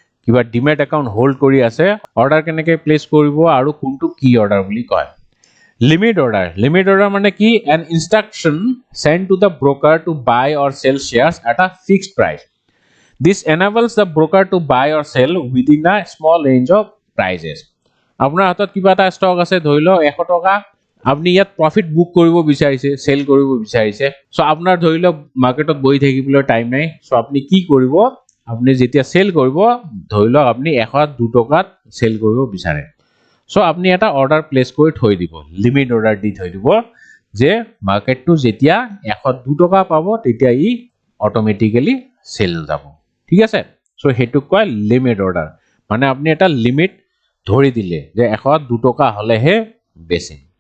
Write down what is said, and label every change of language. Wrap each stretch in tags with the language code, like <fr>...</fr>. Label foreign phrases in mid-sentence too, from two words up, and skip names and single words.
<as>কিবা</as> <en>demat account</en> <as>হোল্ড কৰি আছে অৰ্ডাৰ কেনেকৈ প্লেচ কৰিব আৰু কোনটো কি অৰ্ডাৰ বুলি কয়</as> <en>limit order</en> <as>মানে কি</as> <en>an instruction sent to the broker to buy or sell shares at a fixed price. This enables the broker to buy or sell within a small range of prices.</en> <as>আপোনাৰ হাতত কিবা এটা ষ্টক আছে ধৰি লওক 100 টকা আপনি ইয়াত</as> <en>profit book</en> <as>কৰিব বিচাৰিছে সেল কৰিব বিচাৰিছে সো আপোনাৰ ধৰি লওক মাৰ্কেটত বহি থাকিবলৈ টাইম নাই সো আপনি কি কৰিব আপনি যেতিয়া সেল কৰিব ধৰি লওক আপনি 102 টকাত সেল কৰিব বিচাৰে সো আপনি এটা</as> <en>order place</en> <as>কৰি থৈ দিব</as> <en>limit order</en> <as>দি থৈ দিব যে মাৰ্কেটটো যেতিয়া 102 টকা পাব তেতিয়া ই</as> <en>automatically sell</en> <as>যাব ঠিক আছে সো হেতু কয়</as> <en>limit order</en> <as>মানে আপনি এটা লিমিট ধৰি দিলে যে 102 টকা হলেহে বেচিম</as>